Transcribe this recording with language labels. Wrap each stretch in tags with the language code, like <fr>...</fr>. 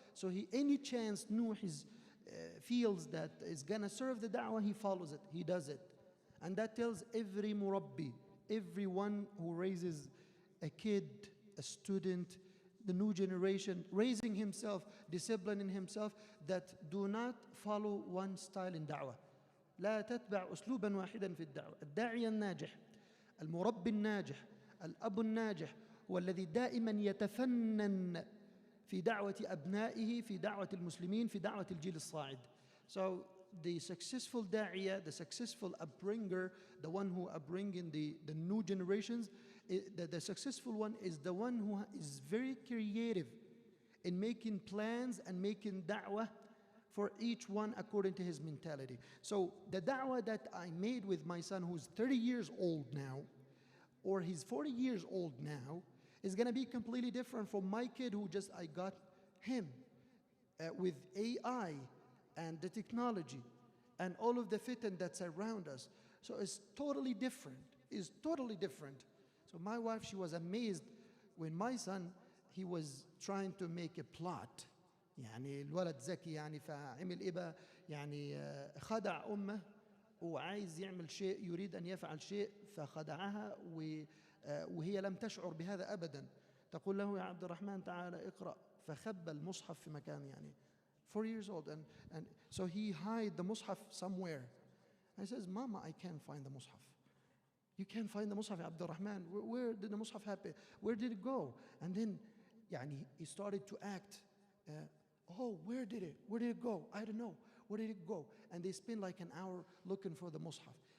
<en>So any chance Nuh feels that is gonna serve the da'wah, he follows it, he does it. And that tells every murabbi, everyone who raises a kid, a student, the new generation, raising himself, disciplining himself, that do not follow one style in da'wah.</en> <ar>لا تتبع أسلوبا واحدا في الدعوة. الداعية الناجح، المربي الناجح، الأب الناجح هو الذي دائما يتفنن في دعوة أبنائه، في دعوة المسلمين، في دعوة الجيل الصاعد.</ar> <en>So the successful da'iyah, the successful upbringer, the one who upbringing the new generations, the successful one is the one who is very creative in making plans and making da'wah for each one according to his mentality. So the da'wah that I made with my son who's 30 years old now, or he's 40 years old now, is going to be completely different from my kid who I got him with AI and the technology and all of the fitan that's around us. So it's totally different. It's totally different. So my wife, she was amazed when my son, he was trying to make a plot.</en> <ar>يعني الولد ذكي يعني فعمل إيه بقى يعني خدع أمه وعايز يعمل شيء يريد أن يفعل شيء فخدعها وهي لم تشعر بهذا أبدا تقول له يا عبد الرحمن تعال اقرأ فخبى المصحف في مكان يعني</ar> <en>4 years old and so he hid the mushaf somewhere. I says, Mama, I can't find the mushaf. You can't find the mushaf, Abdul Rahman. Where did the mushaf happen? Where did it go? And then يعني he started to act. Oh, where did it go? I don't know. Where did it go? And they spent like an hour looking for the mushaf.</en>